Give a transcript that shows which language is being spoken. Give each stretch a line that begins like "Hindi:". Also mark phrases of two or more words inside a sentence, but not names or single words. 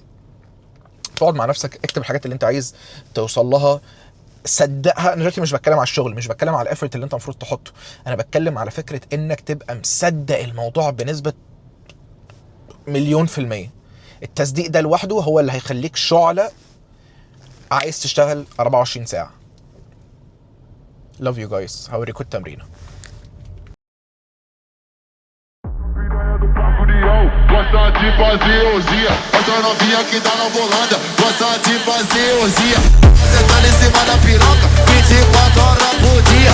Arabic: تقعد مع نفسك اكتب الحاجات اللي انت عايز توصل لها، صدقها. انا دلوقتي مش بتكلم على الشغل، مش بتكلم على الافورت اللي انت المفروض تحطه، انا بتكلم على فكره انك تبقى مصدق الموضوع بنسبه 1,000,000%. التصديق ده لوحده هو اللي هيخليك شعلة عايز تشتغل 24 ساعه.
English: love you guys.
Arabic: هوريكم التمرينه.
Portuguese: Gosta de fazer orgia, essa novinha que tá na volanda. Gosta de fazer orgia, você tá em cima da piroca 24 horas por dia.